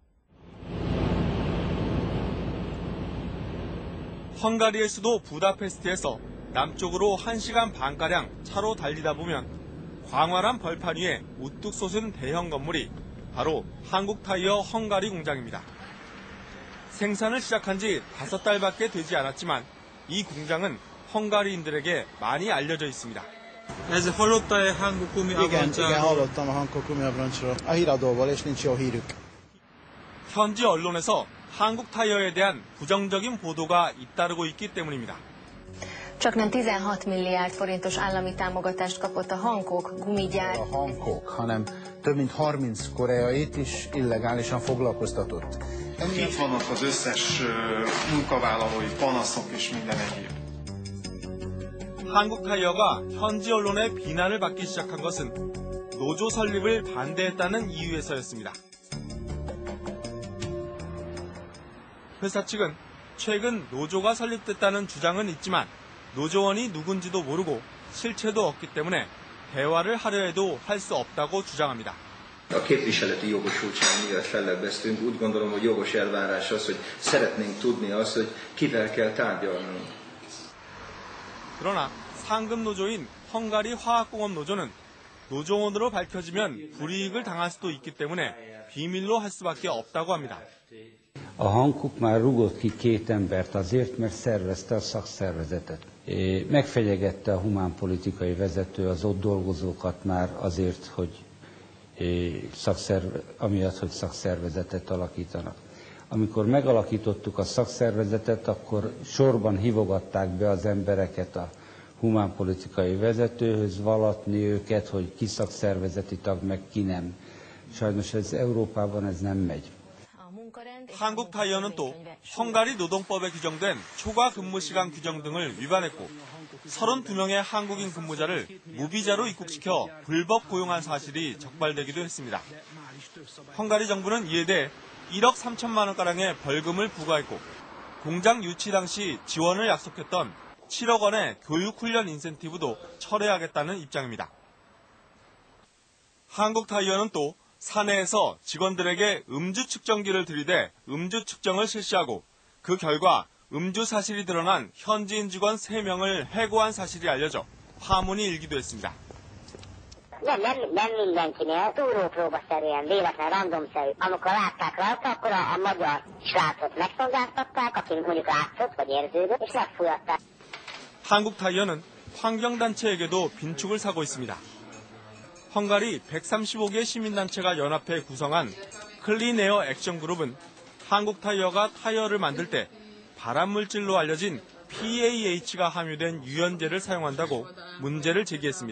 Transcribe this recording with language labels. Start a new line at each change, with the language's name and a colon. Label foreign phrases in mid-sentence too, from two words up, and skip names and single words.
Korean: 헝가리의 수도 부다페스트에서 남쪽으로 1시간 반가량 차로 달리다 보면 광활한 벌판 위에 우뚝 솟은 대형 건물이 바로 한국타이어 헝가리 공장입니다. 생산을 시작한 지 5달밖에 되지 않았지만 이 공장은 헝가리인들에게 많이 알려져 있습니다.
Hungarian: Ez hallotta-e 한국 gumi abroncsról? Igen, hallottam a Hankook gumi abroncsról. A híradóból, és nincs jó hírük.
Korean: 현지 언론에서 한국 타이어에 대한 부정적인 보도가 잇따르고 있기 때문입니다.
Hungarian: Csaknem 16 milliárd forintos állami támogatást kapott a Hankook gumigyár. A Hankook, hanem több mint 30 koreait is illegálisan foglalkoztatott. Itt vannak az összes munkavállalói panaszok és minden egyéb.
Korean: 한국 타이어가 현지 언론의 비난을 받기 시작한 것은 노조 설립을 반대했다는 이유에서였습니다. 회사 측은 최근 노조가 설립됐다는 주장은 있지만 노조원이 누군지도 모르고 실체도 없기 때문에 대화를 하려 해도 할 수 없다고 주장합니다.
Hungarian: A képviseleti jogosultság miatt fellebbeztünk. Úgy gondolom, hogy jogos elvárás az, hogy szeretnénk tudni azt, hogy kivel kell tárgyalnunk.
Korean: 그러나 상급 노조인 헝가리 화학공업 노조는 노조원으로 밝혀지면 불이익을 당할 수도 있기 때문에 비밀로 할 수밖에 없다고 합니다.
Hungarian: A Hankook már rúgott ki 2 embert azért, mert szervezte a szakszervezetet. Megfenyegette a humánpolitikai vezető az ott dolgozókat már azért, hogy amiatt, hogy szakszervezetet alakítanak. Amikor megalakítottuk a szakszervezetet, akkor sorban hívogatták be az embereket a humánpolitikai vezetőhöz, vallatni őket, hogy ki szakszervezeti tag, meg ki nem. Sajnos ez Európában ez nem megy.
Korean: 한국 타이어는 또 헝가리 노동법에 규정된 초과 근무 시간 규정 등을 위반했고 32명의 한국인 근무자를 무비자로 입국시켜 불법 고용한 사실이 적발되기도 했습니다. 헝가리 정부는 이에 대해 1억 3천만 원가량의 벌금을 부과했고 공장 유치 당시 지원을 약속했던 7억 원의 교육훈련 인센티브도 철회하겠다는 입장입니다. 한국 타이어는 또 사내에서 직원들에게 음주 측정기를 들이대 음주 측정을 실시하고 그 결과 음주 사실이 드러난 현지인 직원 3명을 해고한 사실이 알려져 파문이 일기도 했습니다.
Hungarian: Nem mindenkinél, túrópróbaszerűen, véletlen, randomszerű. Amikor látták rajta, akkor a magyar srácot megszolgáltatták, aki mondjuk látszott, vagy érződött, és megfújatták.
Korean: 한국 타이어는 환경단체에게도 빈축을 사고 있습니다. 헝가리 135개 시민단체가 연합해 구성한 클린에어 액션 그룹은 한국 타이어가 타이어를 만들 때 발암물질로 알려진 PAH가 함유된 유연제를 사용한다고 문제를 제기했습니다.